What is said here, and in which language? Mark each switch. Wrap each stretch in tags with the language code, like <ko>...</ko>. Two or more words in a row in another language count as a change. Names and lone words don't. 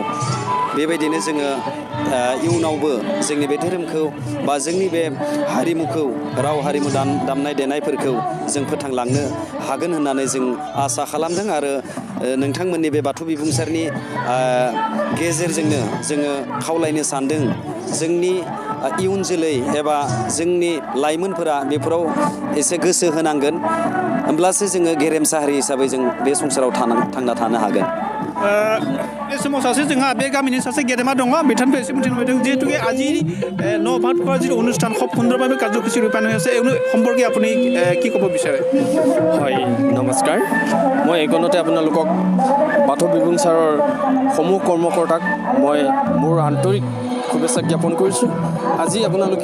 <brx>बेबायदिनो जोङो इयुनावबो जोंनि बे धोरोमखौ बा जोंनि बे हारिमुखौ राव हारिमु दामनाय देनायफोरखौ जों फोथांलांनो हागोन होननानै जों आसा खालामदों आरो नोंथांमोननि बे बाथौ बिबुंसारनि गेजेरजोंनो जोङो खावलायनो सानदों जोंनि इयुन जोलै एबा जोंनि लाइमोनफोरा बेफोराव एसे गोसो होनांगोन होमब्लासो जोङो गेरेमसा हारि हिसाबै जों बे संसाराव थांना थानो हागोन बे समाव सासे जोंहा बे गामिनि सासे गेदेमा दङ बिथांनिफ्राय एसे मिथिनो लुबैदों जिहेतु</brx> <as>আজি নভাত কৰা যিটো অনুষ্ঠান খুব সুন্দৰভাৱে কাৰ্যসূচী ৰূপায়ণ হৈ আছে এই সম্পৰ্কে আপুনি কি ক'ব বিচাৰে হয় নমস্কাৰ মই এইকণতে আপোনালোকক বাথৌ বিবুংচাৰৰ সমূহ কৰ্মকৰ্তাক মই মোৰ আন্তৰিক শুভেচ্ছা জ্ঞাপন কৰিছোঁ আজি আপোনালোকে</as>